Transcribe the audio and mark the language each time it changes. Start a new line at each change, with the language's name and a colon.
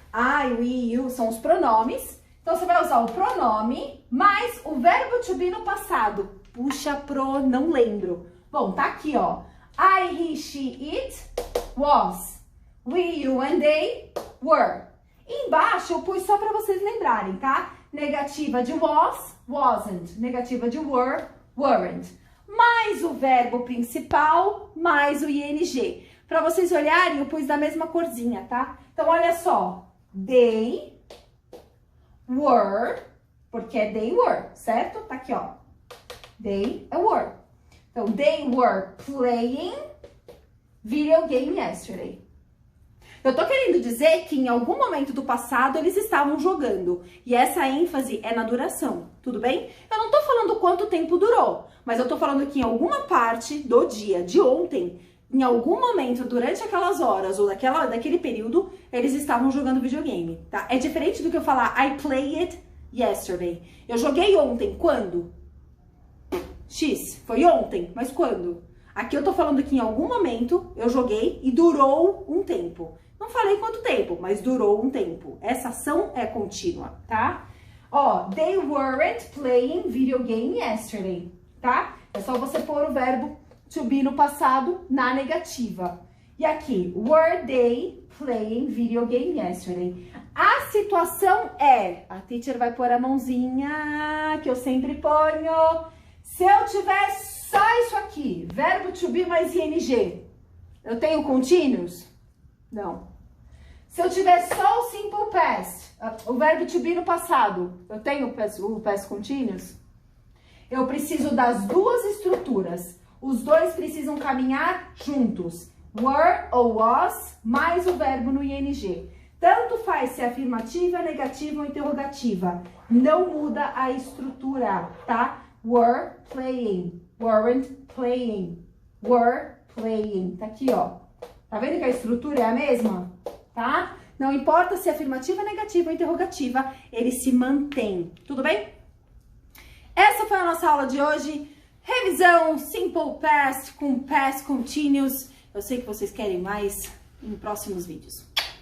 English: I, we, you,
Portuguese: são os pronomes. Então, você vai usar o pronome mais o verbo to be no passado. Puxa, não lembro. Bom, tá aqui, ó.
English: I, he, she, it, was. We, you and they, were.
Portuguese: Embaixo eu pus só para vocês lembrarem, tá? Negativa de was, wasn't. Negativa de were, weren't. Mais o verbo principal, mais o ing. Para vocês olharem, eu pus da mesma corzinha, tá? Então, olha só.
English: They were,
Portuguese: porque é they were, certo? Tá aqui, ó. They were. Então,
English: they were playing video game yesterday.
Portuguese: Eu tô querendo dizer que em algum momento do passado eles estavam jogando. E essa ênfase é na duração, tudo bem? Eu não tô falando quanto tempo durou, mas eu tô falando que em alguma parte do dia, de ontem, em algum momento durante aquelas horas ou daquele período, eles estavam jogando videogame, tá? É diferente do que eu falar
English: I played yesterday.
Portuguese: Eu joguei ontem, quando? X, foi ontem, mas quando? Aqui eu tô falando que em algum momento eu joguei e durou um tempo. Não falei quanto tempo, mas durou um tempo. Essa ação é contínua, tá? Ó,
English: they weren't playing video game yesterday,
Portuguese: tá? É só você pôr o verbo to be no passado na negativa. E aqui,
English: were they playing video game yesterday?
Portuguese: A situação é, a teacher vai pôr a mãozinha, que eu sempre ponho. Se eu tiver só isso aqui, verbo to be mais ing, eu tenho continuous? Não. Se eu tiver só o simple past, o verbo to be no passado, eu tenho o past continuous? Eu preciso das duas estruturas. Os dois precisam caminhar juntos. Were ou was, mais o verbo no ing. Tanto faz se é afirmativa, negativa ou interrogativa. Não muda a estrutura, tá?
English: Were playing, weren't playing, were playing.
Portuguese: Tá aqui, ó. Tá vendo que a estrutura é a mesma? Tá? Não importa se é afirmativa, negativa ou interrogativa, ele se mantém. Tudo bem? Essa foi a nossa aula de hoje. Revisão Simple Past com Past Continuous. Eu sei que vocês querem mais em próximos vídeos.